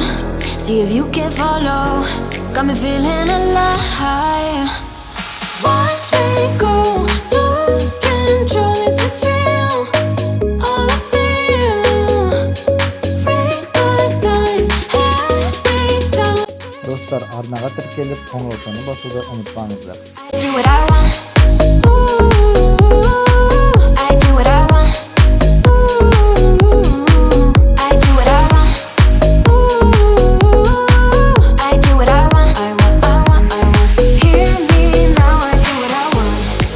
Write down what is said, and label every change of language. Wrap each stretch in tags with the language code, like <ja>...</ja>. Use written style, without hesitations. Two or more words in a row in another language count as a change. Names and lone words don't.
<en>See if you can follow. Got me feeling alive. Watch me go, lose control. Is this real? All I feel. Freak my signs every time.</en> <kk>Достар, арнаға тіркеліп, қоңыраушаны басуды ұмытпаңыздар.</kk> <en>Do what I want. Ooh, I do what I want. Ooh, I do what I want. Ooh, I do what I want. I want. Hear me now, I do what I want.</en>